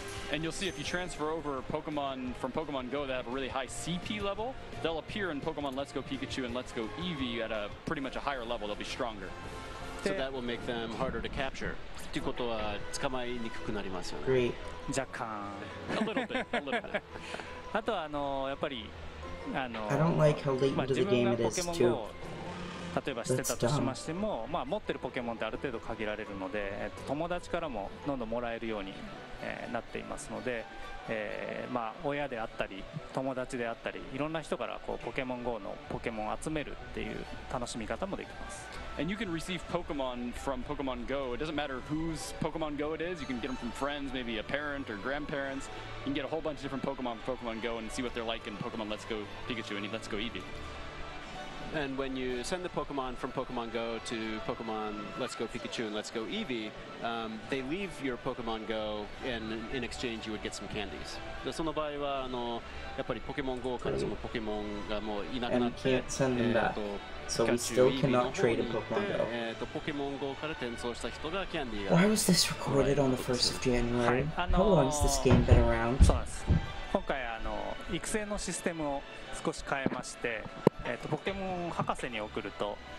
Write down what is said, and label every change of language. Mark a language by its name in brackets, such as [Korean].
[English] And you'll see if you transfer over Pokemon from Pokemon Go that have a really high CP level, they'll appear in Pokemon Let's Go Pikachu and Let's Go Eevee at a pretty much a higher level. They'll be stronger. So that will make them harder to capture. [Japanese] っていうことは捕まえにくくなりますよね。 [English] Great. [Japanese] 若干 [English] A little bit, a little bit. [Japanese] あとはやっぱり [English] I don't like how late into the game it is too. [Japanese] 例えばしてたとしましても、持ってるポケモンってある程度限られるので、友達からもどんどんもらえるように、なっていますので、親であったり友達であったりいろんな人からこうポケモン GO のポケモンを集めるっていう楽しみ方もできます。 [English] And you can receive Pokemon from Pokemon Go. It doesn't matter whose Pokemon Go it is. You can get them from friends, maybe a parent or grandparents. You can get a whole bunch of different Pokemon from Pokemon Go and see what they're like in Pokemon Let's Go Pikachu and Let's Go Eevee. And when you send the Pokemon from Pokemon Go to Pokemon Let's Go Pikachu and Let's Go Eevee, they leave your Pokemon Go, and in exchange you would get some candies. [Japanese] でその場合はやっぱりポケモン GO からそのポケモンがもういなくなって、 [English] So we still cannot trade a Pokemon Go. [Japanese] ポケモン GO から転送した人がキャンディーが。 [English] Why was this recorded on the 1st of January? How long has this game been around? [Japanese] そうなんです。今回育成のシステムを少し変えまして、ポケモン博士に送ると、